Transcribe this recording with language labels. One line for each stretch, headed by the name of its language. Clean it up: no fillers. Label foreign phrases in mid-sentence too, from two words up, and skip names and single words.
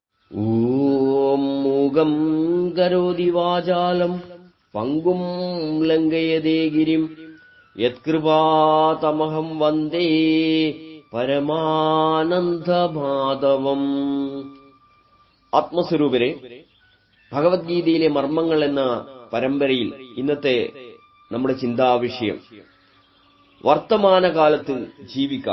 Sanskrit: ॐ मूगं करोति वाचालं पङ्गुं लङ्घयते गिरिं यत्कृपातमहं वन्दे പരമാനന്ദമാധവം.
Malayalam: ആത്മസ്വരൂപരെ, ഭഗവത്ഗീതയിലെ മർമ്മങ്ങൾ എന്ന പരമ്പരയിൽ ഇന്നത്തെ നമ്മുടെ ചിന്താവിഷയം വർത്തമാനകാലത്ത് ജീവിക്കാം.